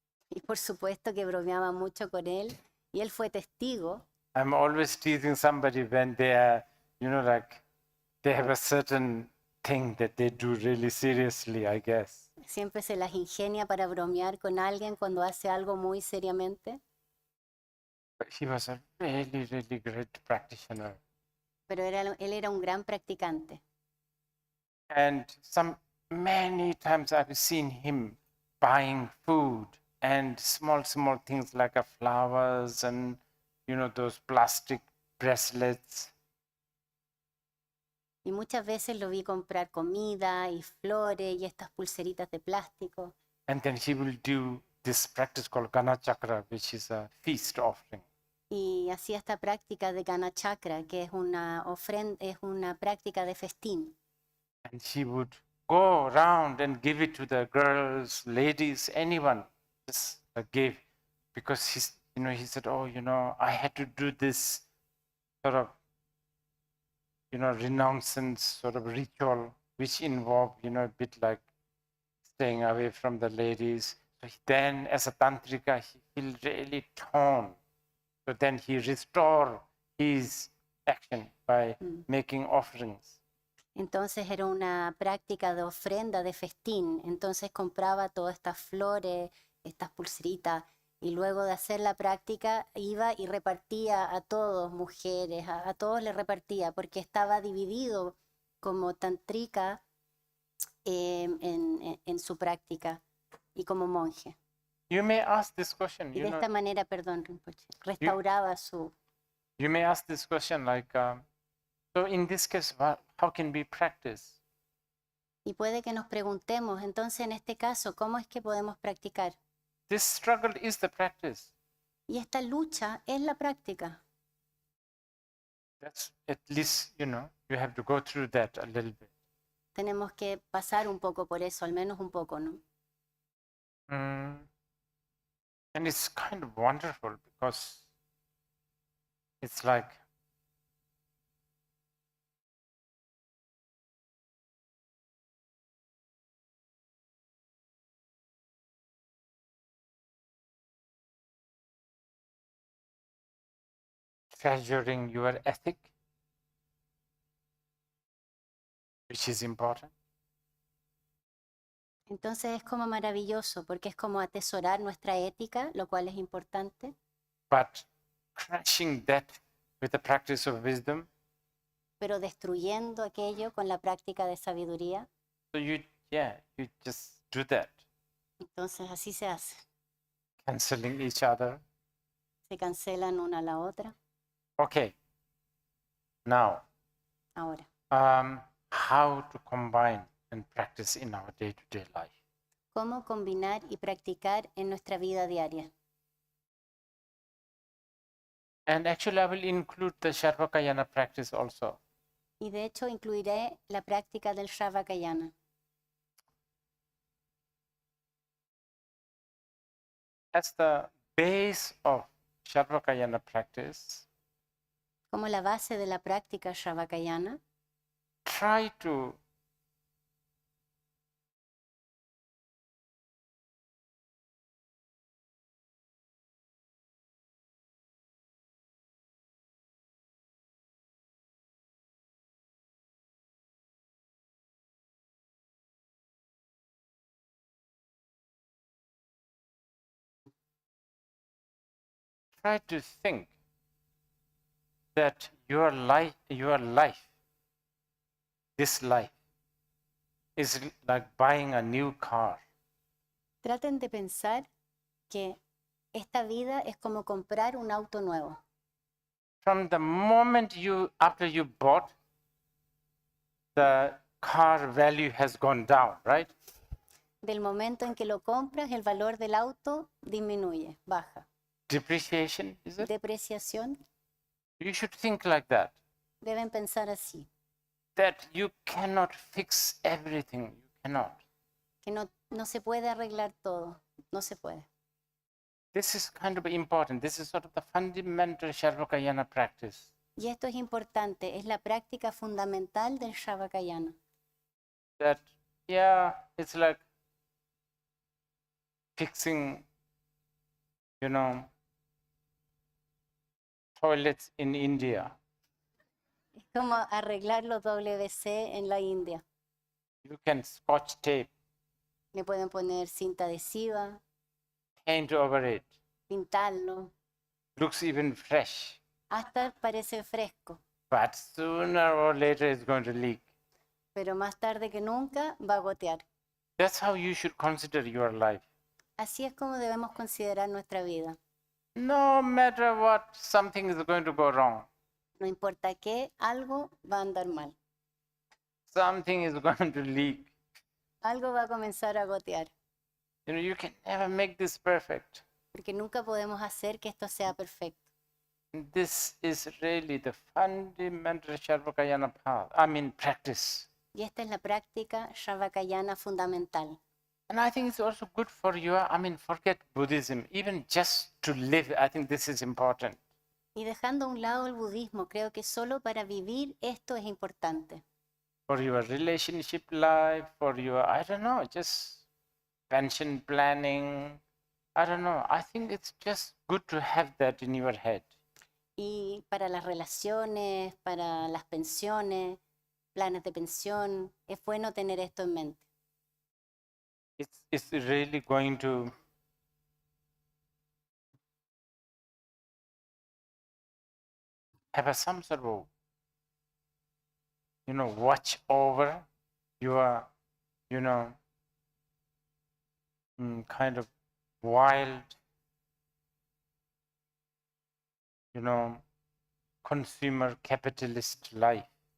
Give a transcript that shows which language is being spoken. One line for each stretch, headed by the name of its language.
Spanish: Y por supuesto que bromeaba mucho con él, y él fue testigo.
English: I'm always teasing somebody when they are, they have a certain thing that they do really seriously, I guess.
Spanish: Siempre se las ingenia para bromear con alguien cuando hace algo muy seriamente.
English: But he was a really, really great practitioner.
Spanish: Pero él era un gran practicante.
English: And many times I've seen him buying food and small things like flowers and, those plastic bracelets.
Spanish: Y muchas veces lo vi comprar comida y flores y estas pulseritas de plástico.
English: And then he will do this practice called Gana Chakra, which is a feast offering.
Spanish: Y hacía esta práctica de Gana Chakra, que es una práctica de festín.
English: And he would go around and give it to the girls, ladies, anyone. Just give, because he said, I had to do this sort of, renouncance sort of ritual, which involved, a bit like staying away from the ladies. So then, as a tantrika, he felt really torn. So then he restored his action by Mm. making offerings.
Spanish: Entonces era una práctica de ofrenda, de festín. Entonces compraba todas estas flores, estas pulseritas, y luego de hacer la práctica iba y repartía a todos, mujeres, a todos les repartía, porque estaba dividido como tantrica en su práctica y como monje.
English: You may ask this question,
Spanish: Y
English: you
Spanish: de
English: know,
Spanish: esta manera, perdón, Rinpoche, restauraba su...
English: you may ask this question like, so in this case, how can we practice?
Spanish: Y puede que nos preguntemos, entonces en este caso, ¿cómo es que podemos practicar?
English: This struggle is the practice.
Spanish: Y esta lucha es la práctica.
English: That's at least, you know, you have to go through that a little bit.
Spanish: Tenemos que pasar un poco por eso, al menos un poco, ¿no?
English: And it's kind of wonderful because it's like treasuring your ethic, which is important.
Spanish: Entonces es como maravilloso porque es como atesorar nuestra ética, lo cual es importante,
English: But crashing that with the practice of wisdom,
Spanish: pero destruyendo aquello con la práctica de sabiduría.
English: so you just do that,
Spanish: Entonces así se hace.
English: canceling each other.
Spanish: Se cancelan una a la otra.
English: Okay. Now,
Spanish: Ahora,
English: how to combine and practice in our day-to-day life?
Spanish: ¿cómo combinar y practicar en nuestra vida diaria?
English: And actually, I will include the Sharvakayana practice also.
Spanish: Y de hecho incluiré la práctica del Sravakayana.
English: As the base of Sharvakayana practice,
Spanish: Como la base de la práctica Sravakayana,
English: try to think that your life, this life, is like buying a new car.
Spanish: traten de pensar que esta vida es como comprar un auto nuevo.
English: From the moment after you bought, the car value has gone down, right?
Spanish: Del momento en que lo compras, el valor del auto disminuye, baja.
English: Depreciation, is it?
Spanish: Depreciación,
English: You should think like that.
Spanish: deben pensar así,
English: That you cannot fix everything. You cannot.
Spanish: que no se puede arreglar todo, no se puede.
English: This is kind of important. This is sort of the fundamental Sharvakayana practice.
Spanish: Y esto es importante, es la práctica fundamental del Sravakayana.
English: That, yeah, it's like fixing, you know, toilets in India.
Spanish: Es como arreglar los WC en la India.
English: You can scotch tape,
Spanish: Le pueden poner cinta adhesiva,
English: paint over it.
Spanish: pintarlo,
English: Looks even fresh.
Spanish: hasta parece fresco,
English: But sooner or later it's going to leak.
Spanish: pero más tarde que nunca va a gotear.
English: That's how you should consider your life.
Spanish: Así es como debemos considerar nuestra vida.
English: No matter what, something is going to go wrong.
Spanish: No importa qué, algo va a andar mal.
English: Something is going to leak.
Spanish: Algo va a comenzar a gotear,
English: You know, you can never make this perfect.
Spanish: porque nunca podemos hacer que esto sea perfecto.
English: This is really the fundamental Sharvakayana path. Practice.
Spanish: Y esta es la práctica Sravakayana fundamental.
English: And I think it's also good for you. Forget Buddhism. Even just to live, I think this is important.
Spanish: Y dejando a un lado el budismo, creo que solo para vivir esto es importante.
English: For your relationship life, for your, I don't know, just pension planning. I don't know. I think it's just good to have that in your head.
Spanish: Y para las relaciones, para las pensiones, planes de pensión, es bueno tener esto en mente.
English: It's really going to have some sort of, watch over your, kind of wild, consumer capitalist life.